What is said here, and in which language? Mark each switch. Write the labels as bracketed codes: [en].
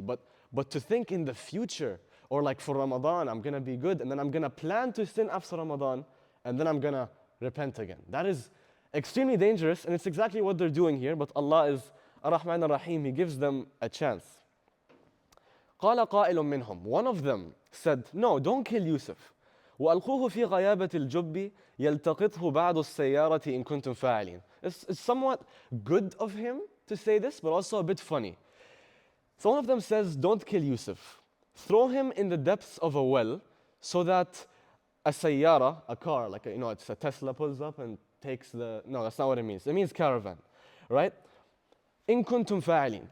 [en] But to think in the future, or like for Ramadan, I'm gonna be good, and then I'm gonna plan to sin after Ramadan, and then I'm gonna repent again. That is extremely dangerous, and it's exactly what they're doing here, but Allah is Ar-Rahman Ar-Rahim, He gives them a chance. [ar] قال قائل منهم. [en] One of them said, no, don't kill Yusuf. [ar] وألقوه في غيابة الجب يلتقطه بعض السيارة إن كنتم فاعلين. [en] It's somewhat good of him to say this, but also a bit funny. So one of them says, don't kill Yusuf. Throw him in the depths of a well so that a sayyara, a car, like it's a Tesla, pulls up and takes the... No, that's not what it means. It means caravan, right? [ar] In kuntum fa'ilin.